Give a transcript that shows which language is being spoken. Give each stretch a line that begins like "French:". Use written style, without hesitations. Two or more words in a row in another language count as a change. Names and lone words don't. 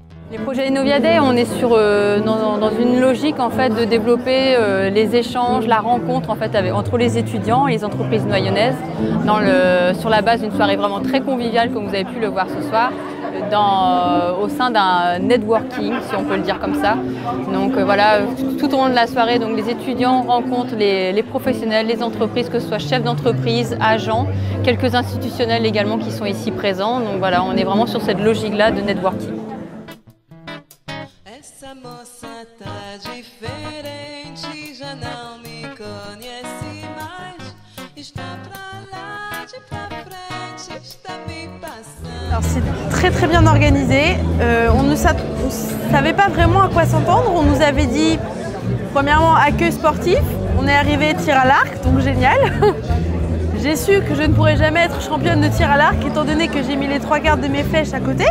French: Les projets Innovia Day, on est dans une logique en fait, de développer les échanges, la rencontre en fait, entre les étudiants et les entreprises noyonnaises sur la base d'une soirée vraiment très conviviale, comme vous avez pu le voir ce soir, au sein d'un networking, si on peut le dire comme ça. Donc voilà, tout au long de la soirée, donc, les étudiants rencontrent les professionnels, les entreprises, que ce soit chefs d'entreprise, agents, quelques institutionnels également qui sont ici présents. Donc voilà, on est vraiment sur cette logique-là de networking.
Portuguese: Essa moça tá diferente, já não me conhece mais. Está pra lá, de pra frente, está me passando.
French: Alors c'est très bien organisé. On ne savait pas vraiment à quoi s'entendre. On nous avait dit premièrement accueil sportif. On est arrivé tir à l'arc, donc génial. J'ai su que je ne pourrais jamais être championne de tir à l'arc étant donné que j'ai mis les 3/4 de mes flèches à côté.